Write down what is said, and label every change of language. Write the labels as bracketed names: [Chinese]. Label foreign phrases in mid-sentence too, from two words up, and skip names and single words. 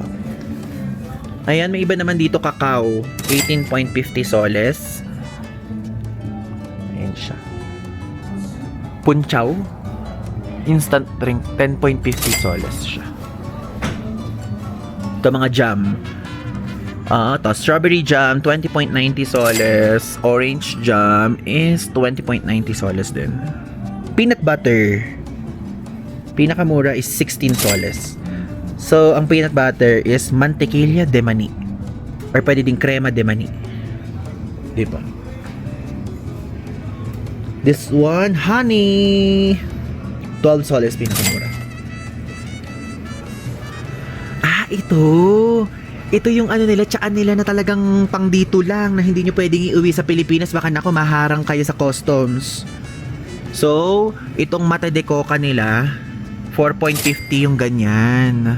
[Filipino] Ayan, may iba naman dito, Kakao. 18.50 soles. Ayan siya. Punchaw. [English] Instant drink, 10.50 soles siya. [Filipino] Ito mga jam. [English] To strawberry jam, 20.90 soles. Orange jam is 20.90 soles din. Peanut butter. Pinakamura is 16 soles. [Filipino] So, ang [English] peanut butter [Filipino] is [Spanish] mantequilla de mani. [Filipino] Or pwede din [Spanish] crema de mani. [Filipino] Diba? [English] This one, honey. [Filipino] 12 soles pinakamura. Ito yung ano nila, tsaan nila na talagang pang dito lang na hindi nyo pwedeng iuwi sa Pilipinas, baka nako maharang kayo sa customs. So, itong [Spanish] mata de coca [Filipino] nila, 4.50 yung ganyan.